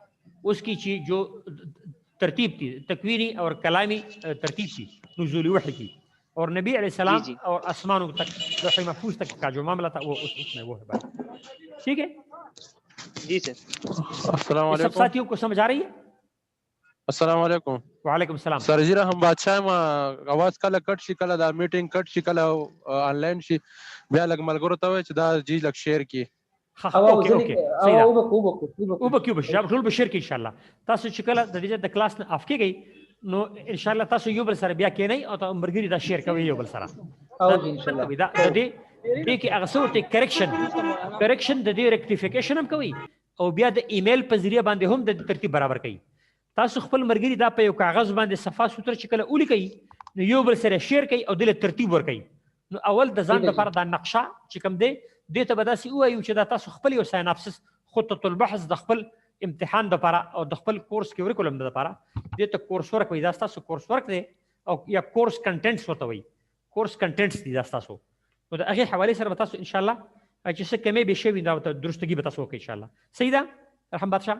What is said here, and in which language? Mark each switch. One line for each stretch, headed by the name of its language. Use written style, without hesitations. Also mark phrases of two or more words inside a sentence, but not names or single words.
Urdu: اس کی چیز جو ترتیب تھی تکوینی اور کلامی ترتیب تھی نزول وحی کی، اور نبی علیہ السلام جی اور آسمانوں تک لوح محفوظ تک کا جو معاملہ تھا وہ اس میں وہ ہے بات. ٹھیک ہے جی سر.
Arabic: السلام
Urdu: یہ سب
Arabic: علیکم.
Urdu: ساتھیوں کو سمجھ آ رہی ہے؟
Arabic: السلام علیکم. وعلیکم السلام.
Pashto: سر جی هم بادشاہ ما اواز کله کټ شي، کله دا میټینګ کټ شي، کله آنلاین شي، بیا لګ ملګرو ته وای چې دا جی لګ شیر کی. اوکے اوکے صحیح ده. وبکو وبکیو بشاب ټول بشیر کې
Arabic: ان شاء الله.
Pashto: تاسو چې کله د دې د کلاس نه اف کېږئ نو
Arabic: ان شاء الله
Pashto: تاسو یو بل سره بیا کېنئ او ته مرګري دا شیر کوي یو بل سره. او جی
Arabic: ان شاء الله.
Pashto: دا د دې کې هغه څه ورته کریکشن د دې ریکټیفیکیشن هم کوي، او بیا د ایمیل په ذریعہ باندې هم د ترتیب برابر کوي. تاسو خپل مرګري دا په یو کاغذ باندې صفه سوتره چې کله ولیکئ نو یو بل سره شیر کوي او د ترتیب ور کوي. نو اول د ځان لپاره دا نقشه چې کوم دی دې ته به داسې ووایو چې دا تاسو خپل یو سایناپسس
Arabic: خطة البحث
Pashto: د خپل امتحان دپاره او د خپل کورس کریکولم دپاره دې ته
English: course work
Pashto: وایي. دا ستاسو
English: course work
Pashto: دی او یا
English: course contents
Pashto: ورته وایي،
English: course contents
Pashto: دي دا ستاسو. نو د هغې حوالې سره به تاسو
Arabic: انشاءالله
Pashto: چې څه کمې بې شوي دا ورته درستګي به تاسو وکړئ
Arabic: انشاءالله.
Pashto: صحیح ده ارحم بادشاه؟